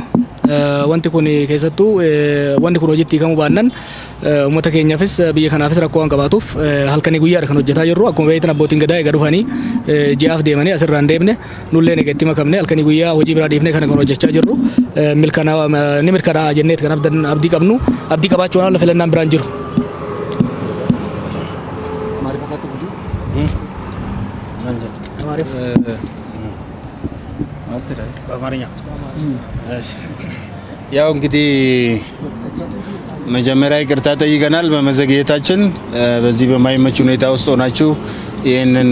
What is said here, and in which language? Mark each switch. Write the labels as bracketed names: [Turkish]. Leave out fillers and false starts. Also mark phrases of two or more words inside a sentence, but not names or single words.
[Oromo] Wanti kun keessattuu wanti kun hojiitti hiikamuu baannaan uummata keenyaafis biyya kanaafis rakkoo waan qabaatuuf halkanii guyyaadha kan hojjetaa jirru. Akkuma beektan abbootiin gadaa egaa dhufanii ji'aaf deemanii asirraa hin deemne nullee negatti makamne halkanii guyyaa hojii biraa dhiifnee kana kan hojjechaa jirru. Ni mirkanaa jenneet kan abdii qabnu. Abdii qabaachuu waan filannaan biraan jiru. [Amharic] ያው እንግዲህ መጀመሪያ ይቅርታ ጠይቀናል በመዘግየታችን። በዚህ በማይመች ሁኔታ ውስጥ ሆናችሁ ይህንን